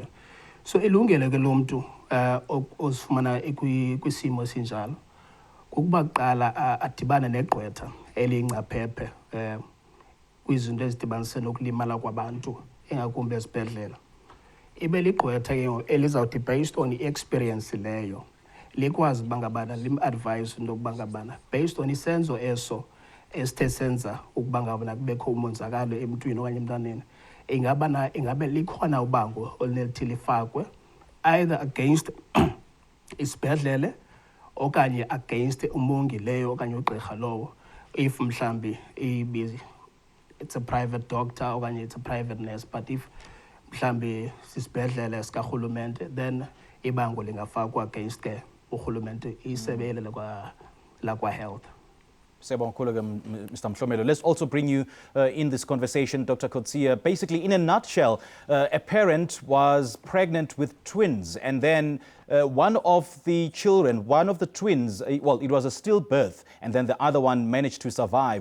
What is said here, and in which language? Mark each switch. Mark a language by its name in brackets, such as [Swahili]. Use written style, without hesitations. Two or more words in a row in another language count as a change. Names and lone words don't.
[Xhosa] So ilungelo ke lo mntu ozifumana kwisimo esinjalo kukuba kuqala adibane negqwetha eliyingcaphephe kwizinto ezidibanise nokulimala kwabantu engakumbi esibhedlela. Ibe ligqwetha ke elizawuthi [English] based on [Xhosa] i-experience leyo likwazi uba ngabana lim-advise into yokuba ngabana [English] based on [Xhosa] isenzo eso esithe senza ukuba ngabana kubekho umonzakalo emntwini okanye emntaneni ingabe likhona ubango olunelithi lifakwe [English] either against [Xhosa] isibhedlele okanye against umongi leyo okanye ugqirha lowo if mhlambi [English] it's a private doctor okanye it's a private nurse, but if [Xhosa] mhlambi sisibhedlele sikarhulumente [English] then [Xhosa] ibango lingafakwa [English] against [Xhosa] ke urhulumente isebele lakwa [English] health. Mr. Mtlomelo. Let's also bring you in this conversation, Dr. Coetzee. Basically, in a nutshell, a parent was pregnant with twins, and then one of the children, one of the twins, well, it was a stillbirth, and then the other one managed to survive.